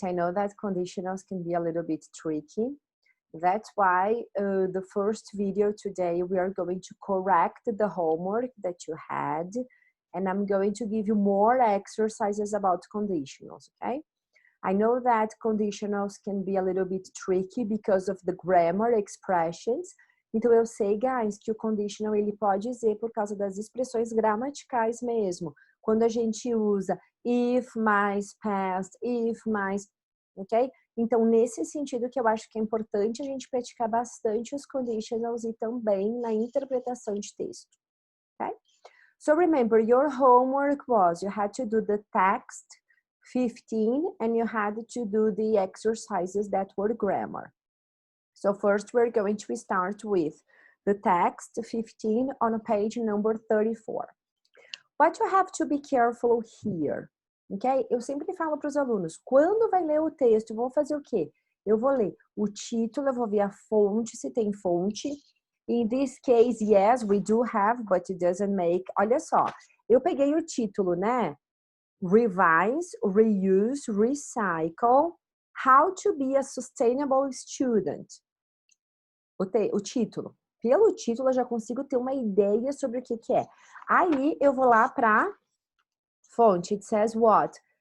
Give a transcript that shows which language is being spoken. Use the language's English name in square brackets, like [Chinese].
[English] I know that conditionals can be a little bit tricky. That's why the first video today, we are going to correct the homework that you had, and I'm going to give you more exercises about conditionals, okay? I know that conditionals can be a little bit tricky because of the grammar expressions. [Portuguese] Então eu sei, guys, que o conditional ele pode ser por causa das expressões gramaticais mesmo. Quando a gente usa if mais past, if mais, ok? Então nesse sentido que eu acho que é importante a gente praticar bastante os conditionals e também na interpretação de texto, ok? [English] So remember, your homework was you had to do the text 15 and you had to do the exercises that were grammar. So first we're going to start with the text 15 on page number 34. What you have to be careful here, ok? [Portuguese] Eu sempre falo para os alunos, quando vai ler o texto, vou fazer o quê? Eu vou ler o título, eu vou ver a fonte, se tem fonte. [English] In this case, yes, we do have, but it doesn't make. [Portuguese] Olha só, eu peguei o título, né? [English] Revise, reuse, recycle, how to be a sustainable student. [Portuguese] O título. Pelo título eu já consigo ter uma ideia sobre o que é. Aí eu vou lá para fonte. [English] It says what?